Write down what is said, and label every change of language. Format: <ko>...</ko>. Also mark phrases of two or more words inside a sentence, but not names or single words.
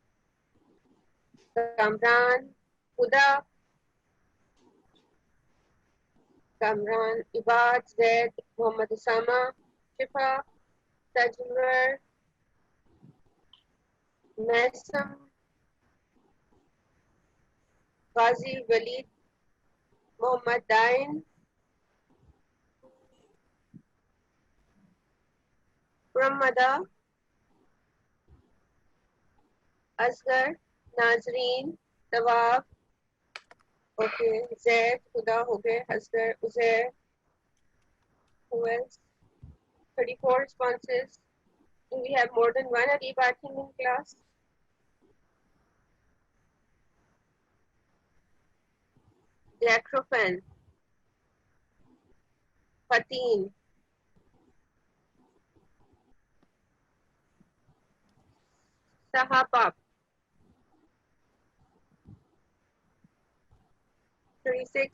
<en>Kamran, Huda, Kamran, Ibad, Zaid, Muhammad Osama, Shifa, Tajmer, Maisam, Ghazi, Walid, Muhammad Dain, Ramada, Asghar, Nazreen, Tawab, okay, Zaid, Huda,</en> <hi>हो गए,</hi> <en>Asghar, Uzair, who else? 34 responses. Do we have more than one Arif Atin in class? Jacrofen, Fatin, Sahapap, 36.</en>